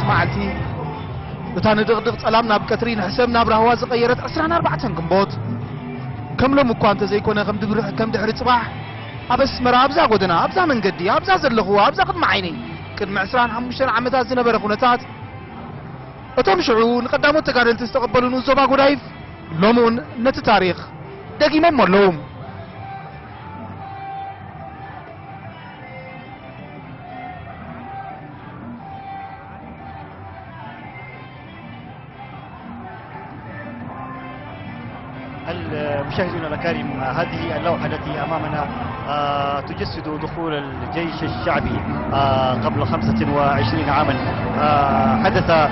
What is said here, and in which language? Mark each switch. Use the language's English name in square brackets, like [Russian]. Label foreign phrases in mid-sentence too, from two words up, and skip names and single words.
[Tigrinya] መዓልቲ እታ ንድቕድቕ ጸላም ናብ ቀትሪ ንሕሰብ ናብ ራህዋ ዝቐየረት 24 ግንቦት ከም ሎም እኳ እንተዘይኮነ ከም ድሕሪ ጽባሕ ኣብ ኣስመራ ኣብዛ ጎደና ኣብዛ መንገዲ ኣብዛ ዘለኹ ኣብዛ ቅድሚ ዓይነይ ቅድሚ 25 ዓመታት ዝነበረ ኩነታት እቶም ሽዑ ንቀዳሞት ተጋደልቲ ዝተቐበሉን ዞባ ጉዳይፍ ሎም እውን ነቲ ታሪኽ ደጊሞም ኣለዎም [Arabic] المشاهدون الأكارم هذه اللوحة التي أمامنا تجسد دخول الجيش الشعبي قبل 25 عاما حدث